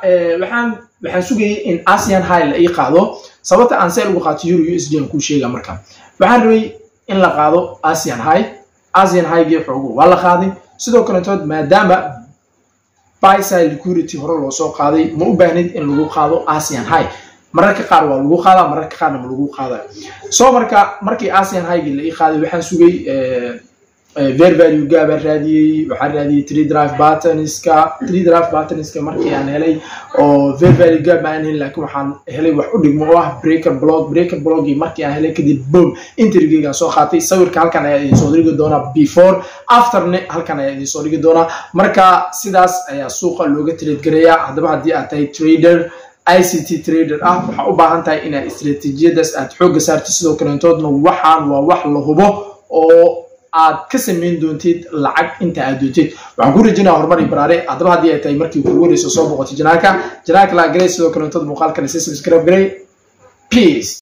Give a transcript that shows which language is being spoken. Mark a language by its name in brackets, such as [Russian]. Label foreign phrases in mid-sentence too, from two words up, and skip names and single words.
[Somali] waxaan sugayay in [English] Asian high [Somali] la qaado sababta aan seel ugu qaato [English] euro USD [Somali] aan ku sheega marka waxaan rabay in la qaado [English] Asian high-gii [Somali] xoogo waa la qaaday sidoo kale tood maadaama [English] buy side liquidity [Somali] hore loo soo qaaday ma u baahnid in lagu qaado [English] Asian high [Somali] mararka qaar waa lagu qaadaa mararka qaarna ma lagu qaadaa soo markii [English] Asian high-gii [Somali] la qaaday waxaan sugay [English] fair value gap [Somali] raadiyay waxaan raadiyay [English] 3 drive patterns-ka [Somali] markii aan helay oo [English] fair value gap [Somali] aan helay laakiin waxaan helay wax u dhigmo oo ah [English] breaker block [Somali] markii aan helay kadib boom entry-ga soo qaatay sawirka halkan ayaa idin soo dhigi doona [English] before after [Somali] ne halkan ayaa idin soo dhigi doona marka sidaas ayaa suuqa looga trade gareeyaa haddaba haddii aad tahay [English] trader ICT trader [Somali] waxa u baahan tahay inaad istiraatiijiyadaas aad xoog saartid sidoo kale intoodna waxaan waa wax la hubo oo aad ka sameyn doontid lacag inta aad doontid waxaan ku rajaynayaa horumar iyo baraare haddaba haddii ay tahay markii ugu horeyso soo boqotay janaalka la garay sidoo kale intood muuqaalkan subscribe garay peace